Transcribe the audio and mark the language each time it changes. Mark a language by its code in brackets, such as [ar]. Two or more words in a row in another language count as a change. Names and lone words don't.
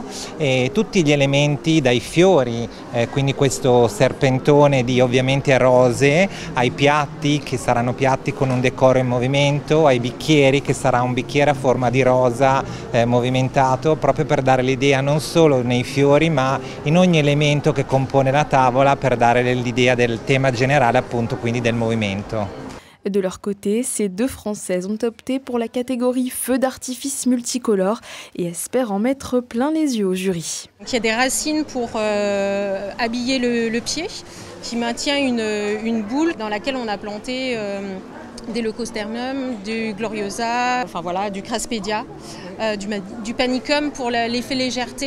[it] e tutti gli elementi dai fiori, quindi questo serpentone di ovviamente rosa rosee, ai piatti che saranno piatti con un decoro in movimento, ai bicchieri che sarà un bicchiere a forma di rosa movimentato, proprio per dare l'idea non solo nei fiori ma in ogni elemento che compone la tavola, per dare l'idea del tema général, appunto, quindi del movimento. [fr] De leur côté, ces deux Françaises ont opté pour la catégorie feux d'artifice multicolores et espèrent en mettre plein les yeux au jury. Il y a des racines pour habiller le pied, qui maintient une boule dans laquelle on a planté des leucosternum, du gloriosa, enfin voilà, du craspedia, du panicum pour l'effet légèreté.